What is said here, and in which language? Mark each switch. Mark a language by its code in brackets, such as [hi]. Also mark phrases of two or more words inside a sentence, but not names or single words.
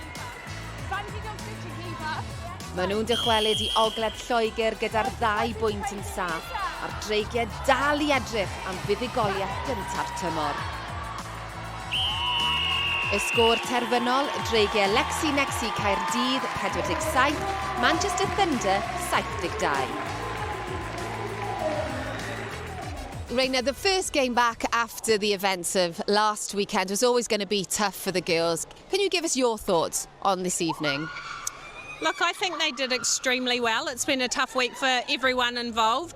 [cy] Maen nhw'n dychwelyd I ogledd Lloegr gyda'r 2 bwynt yn saff a'r Ddreigiau dal I edrych am fuddugoliaeth gyntaf tymor. Y sgôr terfynol, Ddreigiau Llinos Caerdydd 47, Manchester Thunder 72. [en] Raina, the first game back after the events of last weekend was always going to be tough for the girls. Can you give us your thoughts on this evening? Look, I think they did extremely well. It's been a tough week for everyone involved.